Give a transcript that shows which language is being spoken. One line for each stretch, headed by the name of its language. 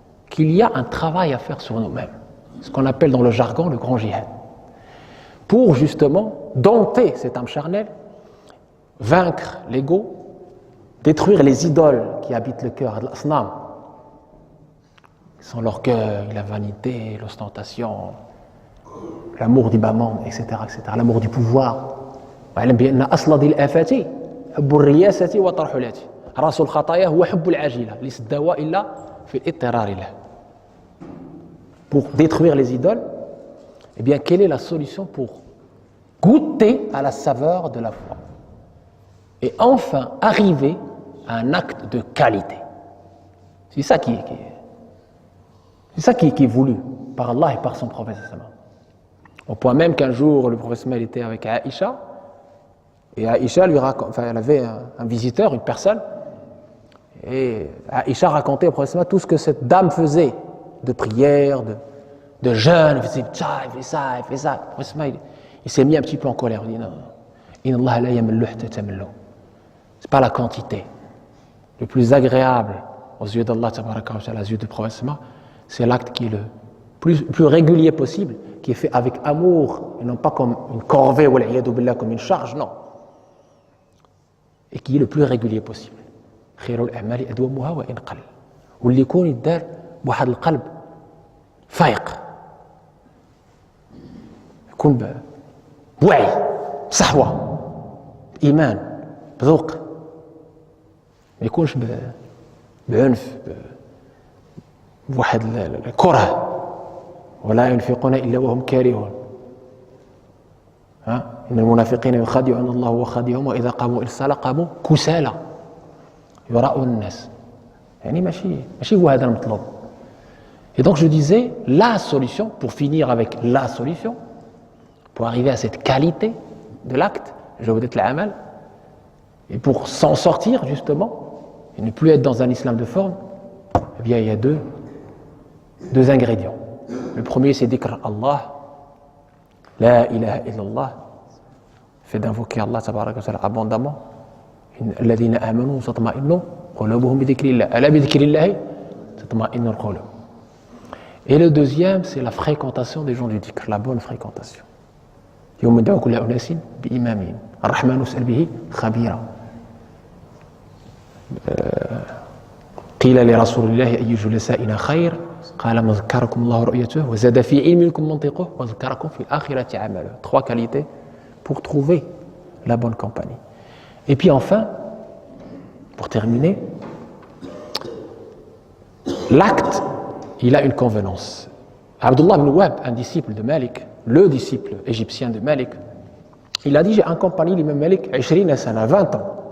French: qu'il y a un travail à faire sur nous-mêmes, ce qu'on appelle dans le jargon le grand jihad, pour justement dompter cette âme charnelle, vaincre l'ego, détruire les idoles qui habitent le cœur, l'asnam, qui sont l'orgueil, la vanité, l'ostentation, l'amour du bas monde, etc., l'amour du pouvoir.
Arabic: واعلم بأن أصل ذي الآفات حب الرياسة وطرح الآتي رأس الخطايا هو حب العاجلة ليس الدواء إلا في الاضطرار له.
French: Pour détruire les idoles, eh bien, quelle est la solution pour goûter à la saveur de la foi et enfin arriver à un acte de qualité? C'est ça qui est voulu par Allah et par son prophète. Au point même qu'un jour, le prophète était avec Aïcha, et Aïcha elle avait un visiteur, une personne, et Aïcha racontait au prophète tout ce que cette dame faisait de prière, de jeûne, il faisait ça, il fait ça. Le prophète, il s'est mis un petit peu en colère, il dit non,
Arabic: inna Allah la yamallu hatta tamallu.
French: C'est pas la quantité. Le plus agréable aux yeux d'Allah, aux yeux du prophète, c'est l'acte qui est le plus régulier possible, qui est fait avec amour, et non pas comme une corvée, ou comme une charge, non. Et qui est le plus régulier possible.
Arabic: خير الأعمال أدومها وإن قل. واللي يكون يدار بواحد القلب فايق. يكون بوعي، بصحوة، بإيمان، بذوق. ما يكونش بعنف، بواحد الكره. ولا ينفقون إلا وهم كارهون. إن المنافقين يخادعون الله وخادعهم وإذا قاموا إلى الصلاة قاموا كسالى يراؤون الناس. يعني ماشي هو هذا المطلوب.
French: Et donc je disais, la solution, pour finir avec la solution, pour arriver à cette qualité de l'acte, jawdat al-amal, et pour s'en sortir justement, et ne plus être dans un islam de forme, eh bien il y a deux ingrédients. Le premier c'est dhikr Allah,
Arabic: la ilaha illallah,
French: fait d'invoquer Allah tabaraka wa ta'ala abondamment.
Arabic: الذين آمنوا تطمئن قلوبهم بذكر الله ألا بذكر الله تطمئن القلوب.
French: Et le deuxième, c'est la fréquentation des gens du dhikr, la bonne fréquentation.
Arabic: يوم ندعو كل أناس بإمامهم الرحمن اسأل به خبيرا. قيل لرسول الله أي جلسائنا خير قال من ذكركم الله رؤيته وزاد في علمكم منطقه وذكركم في الآخرة عمله.
French: Trois qualités pour trouver la bonne compagnie. Et puis enfin, pour terminer, l'acte, il a une convenance. Abdullah ibn Wahb, un disciple de Malik, le disciple égyptien de Malik, il a dit, j'ai accompagné l'imam Malik 20 ans.